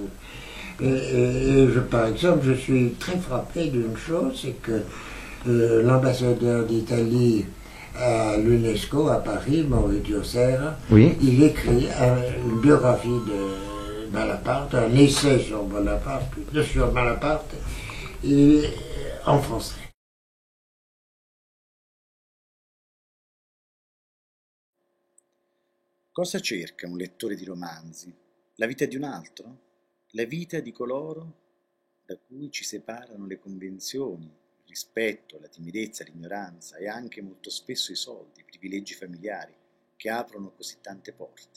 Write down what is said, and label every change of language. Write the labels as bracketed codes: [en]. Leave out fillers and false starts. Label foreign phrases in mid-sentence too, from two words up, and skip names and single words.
[fr] Et par exemple, je suis très frappé d'une chose, c'est que l'ambassadeur d'Italie à l'UNESCO à Paris, Maurizio Serra, Oui. il écrit une biographie de Malaparte, un essai sur Bonaparte, sur Malaparte, et, en français. [it] Cosa cerca un lettore di romanzi? La vita di un altro? La vita di coloro da cui ci separano le convenzioni, il rispetto, la timidezza, l'ignoranza e anche molto spesso i soldi, i privilegi familiari che aprono così tante porte?